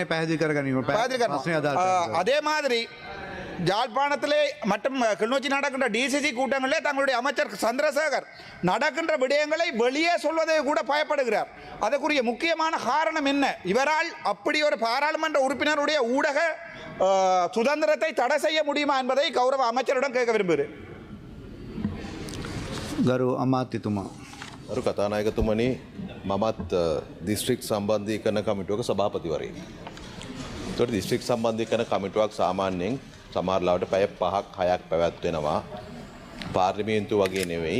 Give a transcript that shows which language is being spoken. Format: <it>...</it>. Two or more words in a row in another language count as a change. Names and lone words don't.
<ta>அதே மாதிரி யாழ்ப்பாணத்திலே மற்றும் கிளிநொச்சி நடக்கின்ற டிசிசி கூட்டங்களிலே தங்களுடைய அமைச்சர் சந்திரசேகர் நடக்கின்ற விடயங்களை வெளியே சொல்வதை கூட பயப்படுகிறார். அதற்குரிய முக்கியமான காரணம் என்ன? இவரால் அப்படி ஒரு பாராளுமன்ற உறுப்பினருடைய ஊடக சுதந்திரத்தை தடை செய்ய முடியுமா என்பதை கௌரவ அமைச்சரிடம் கேட்க விரும்புகிறேன்.</ta> <si>ගරු අමාත්‍යතුමා. අරු කතානායකතුමනි මමත් දිස්ත්‍රික් සම්බන්ධීකරණ කමිටුවක සභාපතිවරයෙක්. ඒතකොට දිස්ත්‍රික් සම්බන්ධීකරණ කමිටුවක් සාමාන්‍යයෙන් සමහරවිට පැය 5ක් 6ක් පැවැත්වෙනවා. පාර්ලිමේන්තුව වගේ නෙවෙයි.</si>